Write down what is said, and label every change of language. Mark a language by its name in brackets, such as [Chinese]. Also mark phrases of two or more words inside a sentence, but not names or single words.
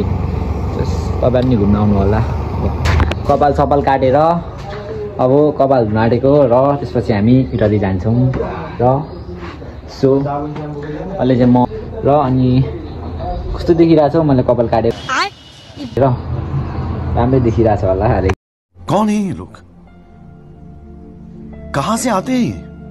[Nepali] तपाईँहरू नि घुम्न आउनु होला। कपाल सपाल काटेर अब कपाल धुन आँटेको र त्यसपछि हामी इटहरी जान्छौँ। र सो अहिले चाहिँ म र अनि कस्तो देखिरहेको छ मैले कपाल काटेर र राम्रै देखिरहेको छ होला। [Hindi] अरे कौन है ये लोग, कहाँ से आते हैं?